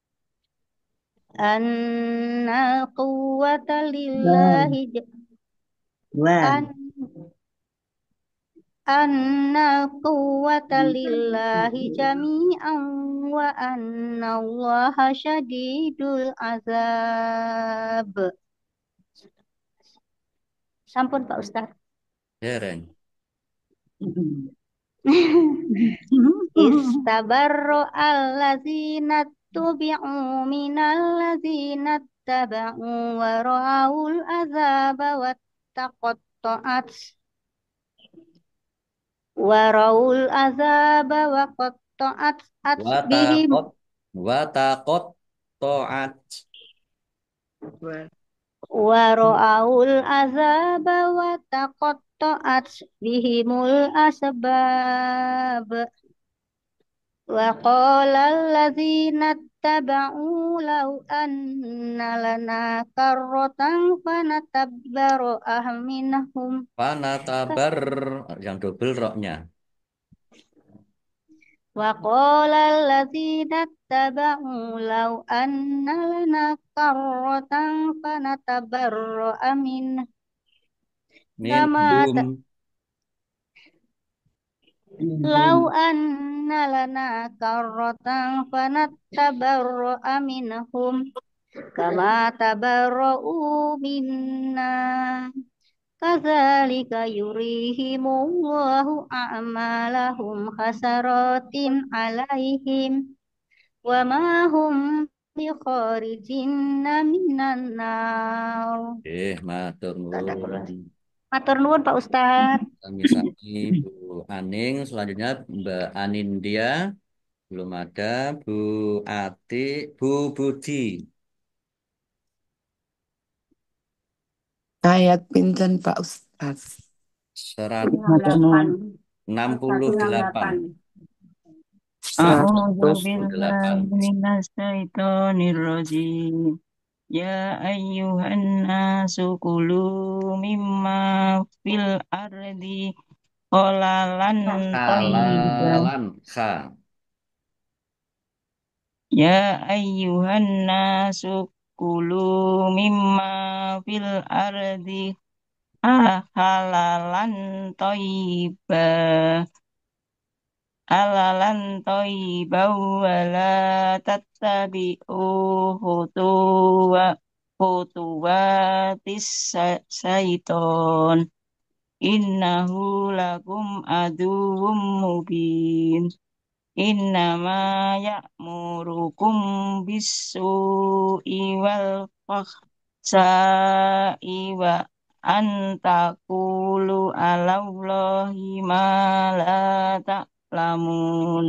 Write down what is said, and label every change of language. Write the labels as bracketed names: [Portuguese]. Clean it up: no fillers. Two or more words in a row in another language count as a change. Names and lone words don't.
[Arabic] أن القوة لله أن أن القوة لله جميعا وأن الله شديد العذاب. [Javanese] Sampun Pak Ustadz. Dereng. [Arabic] استبرأ الذين اتبعوا من الذين اتبعوا ورأوا العذاب وتقطعت وقطعت بهم Watakot, watakot toat. Wa- ورأوا العذاب وتقطعت بهم الأسباب. وقال الذين اتبعوا لو أن لنا كرة فنتبرأ منهم Panatabar, [Indonesian] yang double roknya. [Arabic] وقال الذين اتبعوا لو أن لنا كرة فنتبرأ كما Minhum. لو أن لنا كرة فنتبرأ منهم كما تبرءوا منا كذلك يريهم الله أعمالهم حسرات عليهم وما هم بخارجين من النار. [Javanese] Matur [Arabic] Sadaqallah. [Javanese] nuwun. Matur nuwun Pak Ustadz. Sami-sami Bu Aning, [Indonesian] selanjutnya Mbak Anindya, belum ada Bu Ati, Bu Budi. [Javanese] Ayat pinten Pak Ustaz? 168. [Arabic] A'udzu 168. بالله من الشيطان الرجيم. يا أيها الناس كلوا مما في الأرض حلالا طيبا. حلالا خ. يا أيها الناس كلوا مما في الأرض حلالا طيبا. حلالا طيبا ولا تتبعوا خطوات الشيطان. إنه لكم عدو مبين. إنما يأمركم بالسوء والفحشاء وأن تقولوا على الله ما لا تعلمون.